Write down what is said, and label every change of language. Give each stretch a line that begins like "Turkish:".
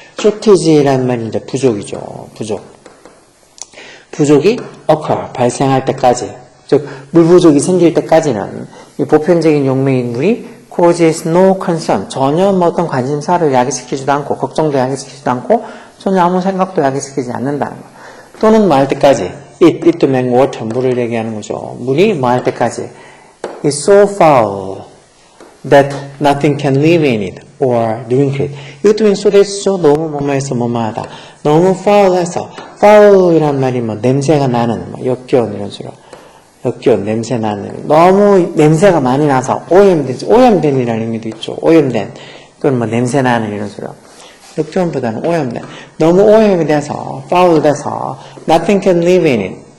Korean: shortage라는 말이 이제 부족이죠. 부족이 occur 발생할 때까지, 즉 물 부족이 생길 때까지는 이 보편적인 용매인 물이
English: causes no concern
Korean: 전혀 뭐 어떤 관심사를 야기시키지도 않고 걱정도 야기시키지도 않고 전혀 아무 생각도 야기시키지 않는다는 거. 또는 뭐 할 때까지 it means water 물을 얘기하는 거죠. 물이 뭐 할 때까지
English: It's so foul that nothing can live in it or drink it. 이것도 means so that죠.
Korean: 너무 뭐뭐해서 뭐뭐하다. 너무 foul해서 foul이란 말이 뭐 냄새가 나는 뭐 역겨운 이런 소리야. 역겨운 냄새 나는 너무 냄새가 많이 나서 오염된이라는 의미도 있죠. 오염된 또는 뭐 냄새 나는 이런 소리야. 역겨움보다는 오염된 너무 오염이 돼서 foul 돼서
English: nothing can live in it.